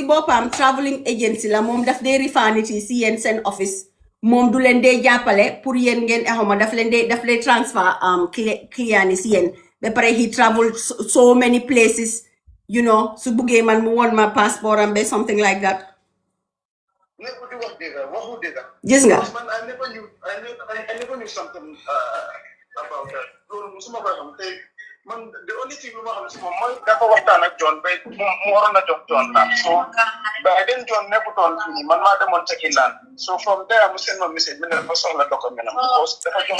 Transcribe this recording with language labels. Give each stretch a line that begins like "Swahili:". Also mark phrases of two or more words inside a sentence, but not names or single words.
Wolof: boppam
English: traveling agency
Wolof: la moom daf dee rifa nit yi si yéen seen office moom du leen dee jàppale pour yéen ngeen exoma daf leen
English: transfer client
Wolof: yi si yéen ba pare
English: he traveled so many places you know
Wolof: su buggee man mu won ma passport am
English: be something like that
Wolof: gis nga
English: I never knew something about that. The only thing we want to
Wolof: dafa waxtaan ak John ba mu waroon a jox John land so ba den John nekkutoon fii man maa demoon tekki
English: land so from there
Wolof: mu seen ma message mi ne dafa soxla document am because dafa jox